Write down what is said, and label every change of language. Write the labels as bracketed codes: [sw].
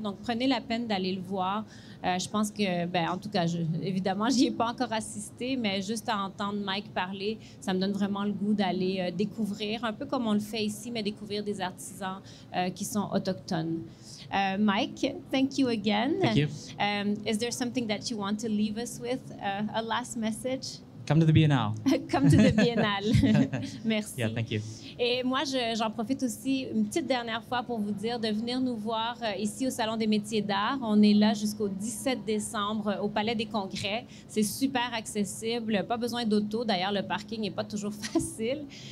[fr] Donc, prenez la peine d'aller le voir. Je pense que, ben, en tout cas, évidemment, j'y ai pas encore assisté, mais juste à entendre Mike parler, ça me donne vraiment le goût d'aller découvrir, un peu comme on le fait ici, mais découvrir des artisans qui sont autochtones. [en] Mike, thank you again. Thank you. Is there something that you want to leave us with, a last message? Come to the Biennale. Come to the Biennale. Merci. Yeah, thank you. [fr] Et moi, j'en profite aussi une petite dernière fois pour vous dire de venir nous voir ici au Salon des Métiers d'Art. On est là jusqu'au 17 décembre au Palais des congrès. C'est super accessible, pas besoin d'auto. D'ailleurs, le parking n'est pas toujours facile.